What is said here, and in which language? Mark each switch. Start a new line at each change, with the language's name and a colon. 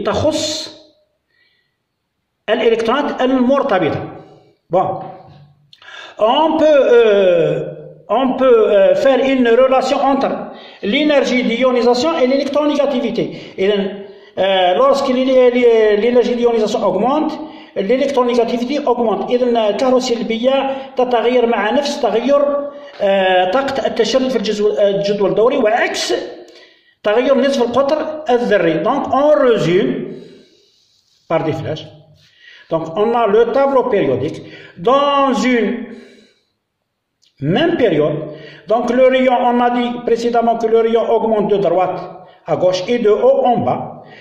Arabic: تخص الإلكترونات المرتبطة.
French: Bon. On peut faire une relation entre l'énergie d'ionisation et l'électronégativité. Lorsque l'énergie d'ionisation augmente, l'électronégativité augmente.
Arabic: إذا الكهروسلبية تتغير مع نفس تغير طاقة التشرد في الجدول الدوري وعكس تغير نصف القطر الذري.
French: Donc on résume par des flèches. Donc on a le tableau périodique dans une même période. Donc le rayon, on a dit précédemment que le rayon augmente de droite à gauche et de haut en bas.